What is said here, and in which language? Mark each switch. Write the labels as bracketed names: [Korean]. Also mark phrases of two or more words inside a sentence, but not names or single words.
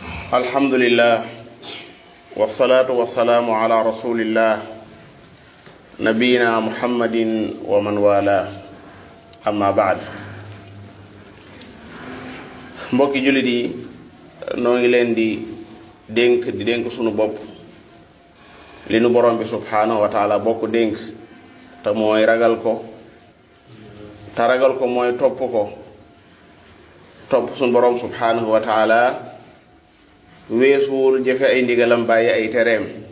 [Arabic] الحمد لله والصلاة والسلام على رسول الله نبينا محمد ومن والاه أما بعد. [Wolof] mbokki julit yi noo ngi leen di dénk sunu bopp li nu borom bi [Arabic] سبحانه وتعالى [Wolof] bokk dénk te mooy ragal ko mooy topp sunu borom [Arabic] سبحانه وتعالى [Wolof] weesuwul jëfe ay ndigalam bàyyi ay tereem.